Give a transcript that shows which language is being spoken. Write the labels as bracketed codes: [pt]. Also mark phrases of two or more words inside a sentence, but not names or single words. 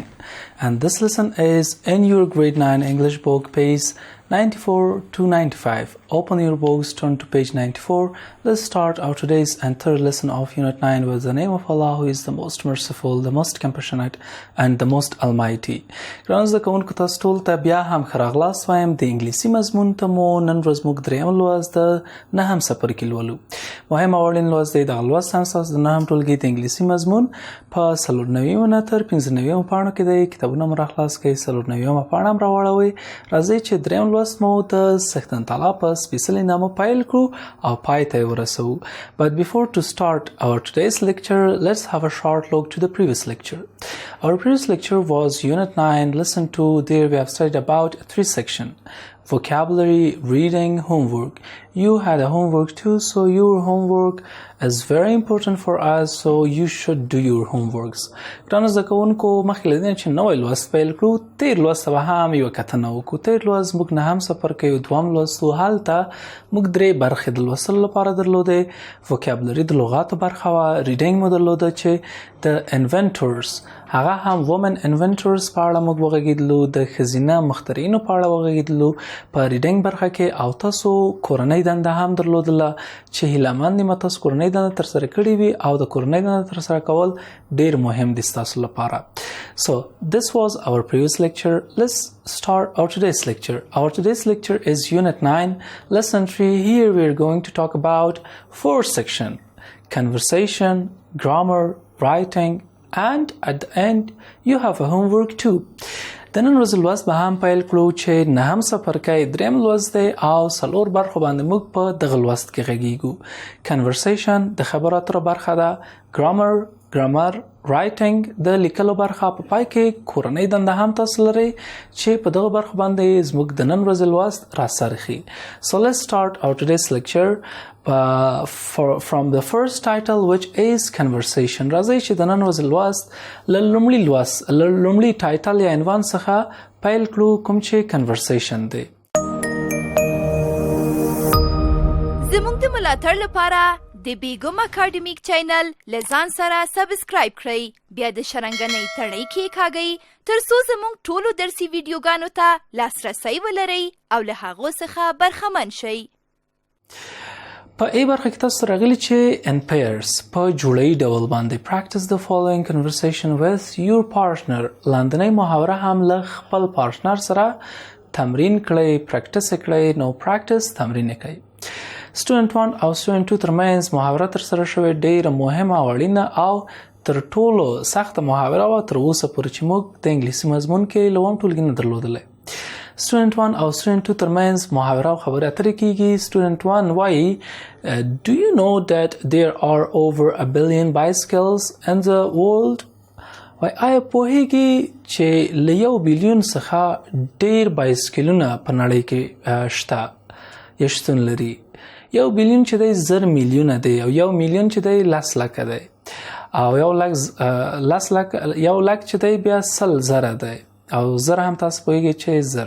[en] And this lesson is in your grade 9 English book, page 94 to 95. Open your books, turn to page 94. Let's start our today's and third lesson of Unit 9 with the name of Allah, who is the most merciful, the most compassionate, and the most almighty. [ps] ګرانو زده کوونکو تاسو ټول ته بیا هم ښه راغلاست وایم. د انګلیسي مضمون ته مو نن ورځ موږ دریم لوست د نهم څپرکي لولو. مهم او اړین لوست دی. دغه لوست هم ستاسو د نهم ټولګي د انګلیسي مضمون په 94 نه تر 95 پاڼو کې دی. کتابونه مو راخلاص کړئ، 94 پاڼه هم راواړوئ. راځئ چې دریم لوست مو د سختن تعالی په سپیڅلي نامه پیل کړو او پای ته یې ورسوو. [en] But before to start our today's lecture, let's have a short look to the previous lecture. Our previous lecture was Unit 9, Lesson 2. There we have studied about 3 sections: vocabulary, reading, homework. You had a homework too, so your homework is very important for us, so you should do your homeworks. [ps] ګرانو زده کوونکو، مخکې له دې نه چې نوی لوست پیل کړو، تېر لوست ته به هم یوه کتنه وکړو. تېر لوست موږ نهم څپرکی دوم لوست و. هلته موږ درې برخې د لوستلو لپاره درلودې. vocabulary د لغاتو برخه وه. reading مو درلوده چې د inventors، هغه هم [en] women inventors [ps] په اړه موږ وغږېدلو، د ښځینه مخترعینو په اړه وغږېدلو په reading برخه کې. او تاسو کورنۍ دنده هم درلودله چې هیلهمند یم تاسو کورنۍ دنده ترسره کړې وي، او د کورنۍ دنده ترسره کول ډېر مهم دي ستاسو لپاره. [en] So this was our previous lecture. Let's start our today's lecture. Our today's lecture is Unit 9, Lesson 3. Here we are going to talk about 4 sections: conversation, grammar, writing, and at the end you have a homework too. [ps] د نن ورځې لوست به هم پیل کړو چې نهم څپرکی دریم لوست دی او 4 برخو باندې موږ په دغه لوست کې غږیږو. conversation د خبرو اترو برخه ده. [en] grammar writing [ps] د لیکلو برخه. په پای کې کورنۍ دنده هم تاسو لرئ چې په دغه برخو باندې زموږ د نن ورځې لوست راسرخي. [en] So let's start our today's lecture from the first title, which is conversation. [ps] راځئ چې د نن ورځې لوست له لومړي ټایټل یا عنوان څخه پیل کړو، کوم چې conversation دی. زموږ د ملاتړ لپاره د بیګم اکاډمیک چینل لزان سره سبسکرایب کړئ، بیا د شرنګنۍ تڼۍ کېکاږئ ترڅو زموږ ټولو درسي ویډیوګانو ته لاسرسی ولرئ او له هغو څخه برخمن شئ. په ای برخه کې تاسو راغلي چې [en] in pairs [ps] په جوړی ډول باندې [en] practice the following conversation with your partner. [ps] لاندنۍ محاوره هم له خپل پارتنر سره تمرین کړئ، پریکټس کړئ. نو پریکټس تمرین کړئ. student 1 او student 2 ترمنځ محاوره ترسره شوې ډېره مهمه او اړینه او تر ټولو سخته محاوره وه تر اوسه پورې چې موږ د انګلیسي مضمون کې لوم ټولګي نه درلودلی. student 1 او student 2 ترمنځ محاوره او خبرې اترې کیږي. [en] student 1 وایي do you know that there are over a billion bicycles in the world? [ps] وای آیا پوهیږي چې له 1 بلیون څخه ډېر بایسکلونه په نړۍ کې شته یا شتون لري. 1 بلیون چې دی 1000 میلیونه دی، او 1 میلیون چې دی 10 لکه دی، او 1 لک چې دی بیا 100,000 دی، او 1000 هم تاسو پوهیږئ چې 1000.